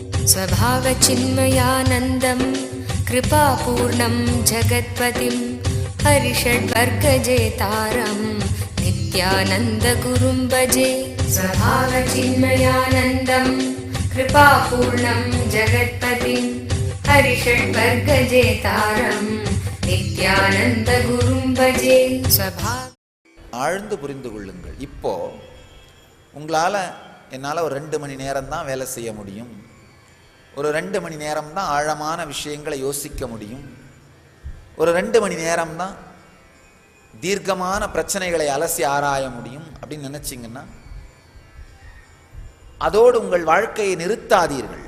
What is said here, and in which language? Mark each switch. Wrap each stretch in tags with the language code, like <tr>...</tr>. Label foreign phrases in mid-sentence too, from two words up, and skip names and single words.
<sa>स्वभावचिन्मयानन्दं कृपापूर्णं जगत्पतिं हरिषड्वर्गजेतारं नित्यानन्दगुरुं भजे। स्वभावचिन्मयानन्दं कृपापूर्णं जगत्पतिं हरिषड्वर्गजेतारं नित्यानन्दगुरुं भजे।</sa> <ta>ஆழ்ந்து புரிந்து கொள்ளுங்கள். இப்போ என்னால் ஒரு 2 மணி நேரம் தான் வேலை செய்ய முடியும், ஒரு 2 மணி நேரம் தான் ஆழமான விஷயங்களை யோசிக்க முடியும், ஒரு 2 மணி நேரம் தான் தீர்க்கமான பிரச்சனைகளை அலசி ஆராய முடியும் அப்படின்னு நினைச்சிங்கன்னா அதோடு உங்கள் வாழ்க்கையை நிறுத்தாதீர்கள்.</ta>